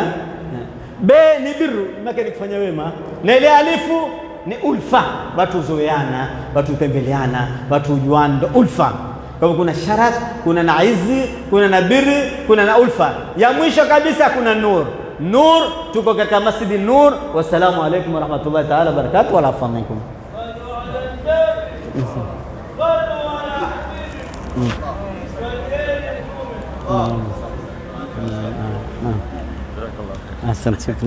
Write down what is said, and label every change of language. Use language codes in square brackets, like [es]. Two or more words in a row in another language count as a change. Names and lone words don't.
[sw] Be ni birru, maka ni kufanya wema, na ile alifu ni ulfa, watu zoeana, watu tembeleana, watu ujuana, ndo ulfa. Kwa hivyo kuna sharaf, kuna na izi, kuna na birri, kuna na ulfa. Ya mwisho kabisa kuna nur. Nur, tuko katika Masjidi Nur. [ar] والسلام عليكم ورحمة الله تعالى وبركاته وعافى منكم. Asante.